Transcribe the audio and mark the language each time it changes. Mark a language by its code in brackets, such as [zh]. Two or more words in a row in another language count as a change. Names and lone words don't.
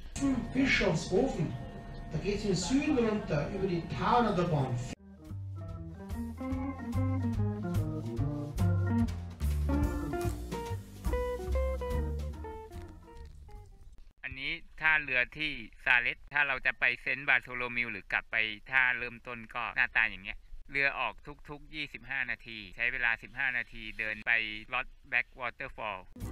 [de] Bischofshofen da geht es in den Süden runter über die Taunerbahn [th] อันนี้ท่าเรือที่ซาเลตถ้าเราจะไปเซนต์บาร์โทโลมิวหรือกลับไปท่าเริ่มต้นก็หน้าตาอย่างเงี้ยเรือออกทุกๆ25 นาทีใช้เวลา15 นาทีเดินไปลอตแบ็กวอเตอร์ฟอล